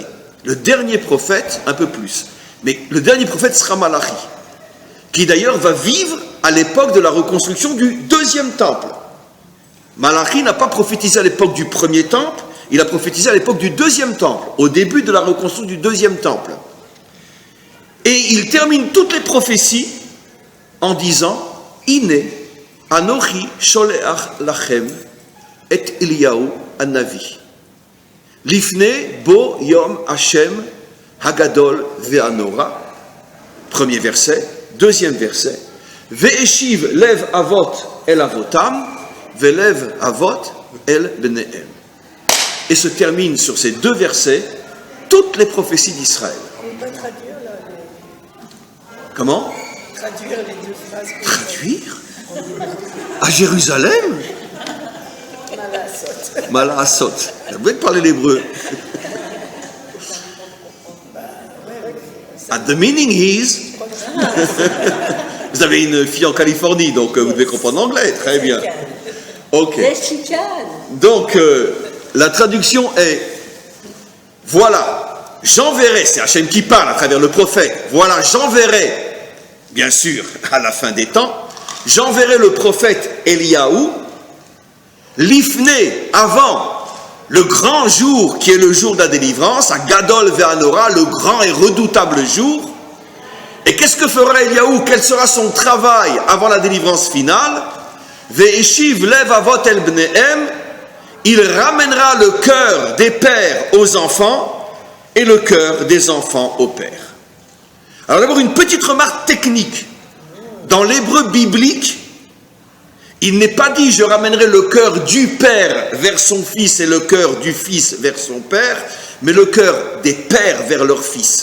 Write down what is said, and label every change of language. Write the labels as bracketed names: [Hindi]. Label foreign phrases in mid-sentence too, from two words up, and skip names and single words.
[French] Le dernier prophète, un peu plus. Mais le dernier prophète sera Malachi, qui d'ailleurs va vivre à l'époque de la reconstruction du 2e temple. Malachi n'a pas prophétisé à l'époque du 1er temple, il a prophétisé à l'époque du 2e temple, au début de la reconstruction du 2e temple. Et il termine toutes les prophéties en disant « [Hebrew] הנה אנכי שולח לכם את אליהו הנביא. לפני בוא יום ה' הגדול והנורא [French] » premier verset, 2e verset « [Hebrew] והשיב לב אבות אל אבותם ולב אבות אל בניהם [French] » et se termine sur ces 2 versets toutes les prophéties d'Israël. On peut traduire là, Comment? traduire les 2 phrases. Traduire? À Jérusalem? Malaasot. Vous pouvez parler l'hébreu. [English] And the meaning is... [French] Vous avez une fille en Californie, donc vous devez comprendre l'anglais. Très bien. Ok. Donc, la traduction est... Voilà, j'enverrai, c'est Hachem qui parle à travers le prophète. Voilà, j'enverrai, bien sûr, à la fin des temps, j'enverrai le prophète Eliaou, l'ifné avant le grand jour qui est le jour de la délivrance, à [Hebrew] גדול ונורא, [French] le grand et redoutable jour. Et qu'est-ce que fera Eliaou? Quel sera son travail avant la délivrance finale? [Hebrew] והשיב לב אבות אל בניהם, [French] il ramènera le cœur des pères aux enfants et le cœur des enfants aux pères. Alors d'abord une petite remarque technique. dans l'hébreu biblique, il n'est pas dit « je ramènerai le cœur du père vers son fils et le cœur du fils vers son père », mais le cœur des pères vers leur fils.